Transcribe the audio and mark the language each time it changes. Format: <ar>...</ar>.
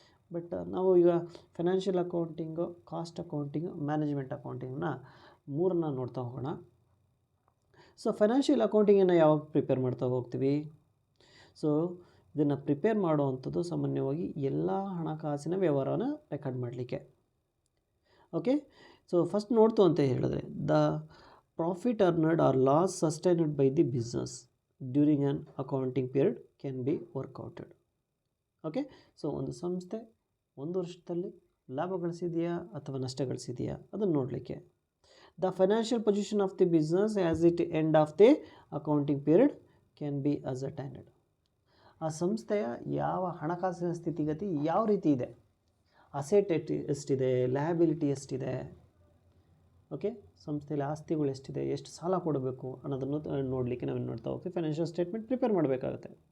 <kn>But ನಾವು ಈಗ financial accounting, cost accounting, management ಅಕೌಂಟಿಂಗನ್ನ 3 ನೋಡ್ತಾ ಹೋಗೋಣ. ಸೊ ಫೈನಾನ್ಷಿಯಲ್ ಅಕೌಂಟಿಂಗನ್ನು ಯಾವಾಗ ಪ್ರಿಪೇರ್ ಮಾಡ್ತಾ ಹೋಗ್ತೀವಿ. ಸೊ ಇದನ್ನು ಪ್ರಿಪೇರ್ ಮಾಡುವಂಥದ್ದು ಸಾಮಾನ್ಯವಾಗಿ ಎಲ್ಲ ಹಣಕಾಸಿನ ವ್ಯವಹಾರನ ರೆಕಾರ್ಡ್ ಮಾಡಲಿಕ್ಕೆ.</kn> <en>okay, so first</en> <kn>ನೋಡ್ತು ಅಂತ ಹೇಳಿದ್ರೆ</kn> <en>The profit earned or loss sustained by the business during an accounting period can be worked out.</en> <kn>Okay, so ಒಂದು ಸಂಸ್ಥೆ ಒಂದು ವರ್ಷದಲ್ಲಿ ಲಾಭ ಗಳಿಸಿದೆಯಾ ಅಥವಾ ನಷ್ಟ ಗಳಿಸಿದೆಯಾ ಅದನ್ನು ನೋಡಲಿಕ್ಕೆ.</kn> <en>The financial position of the business as at end of the accounting period can be ascertained.</en> <kn>ಆ ಸಂಸ್ಥೆಯ ಯಾವ ಹಣಕಾಸಿನ ಸ್ಥಿತಿಗತಿ ಯಾವ ರೀತಿ ಇದೆ, ಅಸೆಟ್ ಎಷ್ಟಿದೆ, ಲಯಬಿಲಿಟಿ ಎಷ್ಟಿದೆ, ಓಕೆ, ಸಂಸ್ಥೆಯಲ್ಲಿ ಆಸ್ತಿಗಳು ಎಷ್ಟಿದೆ, ಎಷ್ಟು ಸಾಲ ಕೊಡಬೇಕು ಅನ್ನೋದನ್ನು ನೋಡಲಿಕ್ಕೆ ನಾವೇನು ನೋಡ್ತಾ ಹೋಗ್ತೀವಿ, ಫೈನಾನ್ಷಿಯಲ್ ಸ್ಟೇಟ್ಮೆಂಟ್ ಪ್ರಿಪೇರ್ ಮಾಡಬೇಕಾಗುತ್ತೆ.</kn>